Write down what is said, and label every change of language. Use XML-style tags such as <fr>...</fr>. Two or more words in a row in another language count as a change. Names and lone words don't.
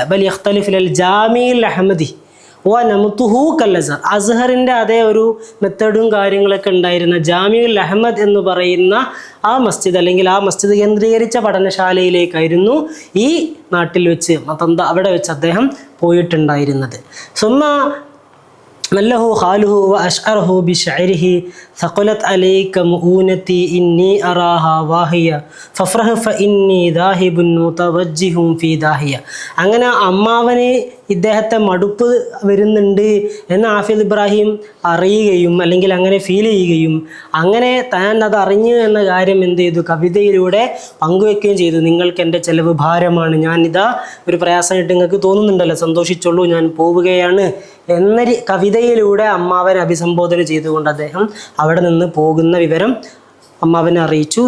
<ar>بل يختلف إلى الجامع الأحمدي نمطه كالأزهر,</ar> <ml>അസ്ഹറിൻ്റെ അതേ ഒരു മെത്തേഡും കാര്യങ്ങളൊക്കെ ഉണ്ടായിരുന്ന ജാമിഉൽ അഹമ്മദ് എന്ന് പറയുന്ന ആ മസ്ജിദ്, അല്ലെങ്കിൽ ആ മസ്ജിദ് കേന്ദ്രീകരിച്ച പഠനശാലയിലേക്കായിരുന്നു ഈ നാട്ടിൽ വെച്ച് അവിടെ വെച്ച് അദ്ദേഹം പോയിട്ടുണ്ടായിരുന്നത്.</ml> <ar>ثم ملّه خاله وأشعره بشعره ثقلت عليك مؤونتي إني أراها واهية فافرح فإني ذاهب متوجه في داهية.</ar> <ml>അങ്ങനെ അമ്മാവന് ഇദ്ദേഹത്തെ മടുപ്പ് വരുന്നുണ്ട് എന്ന് ഹാഫിദ് ഇബ്രാഹിം അറിയുകയും അല്ലെങ്കിൽ അങ്ങനെ ഫീൽ ചെയ്യുകയും അങ്ങനെ താൻ അത് അറിഞ്ഞു എന്ന കാര്യം എന്ത് ചെയ്തു, കവിതയിലൂടെ പങ്കുവെക്കുകയും ചെയ്തു. നിങ്ങൾക്ക് എൻ്റെ ചെലവ് ഭാരമാണ്, ഞാനിതാ ഒരു പ്രയാസമായിട്ട് നിങ്ങൾക്ക് തോന്നുന്നുണ്ടല്ലോ, സന്തോഷിച്ചോളൂ, ഞാൻ പോവുകയാണ് എന്ന കവിതയിലൂടെ അമ്മാവനെ അഭിസംബോധന ചെയ്തുകൊണ്ട് അദ്ദേഹം അവിടെ നിന്ന് പോകുന്ന വിവരം അമ്മാവനെ അറിയിച്ചു.</ml>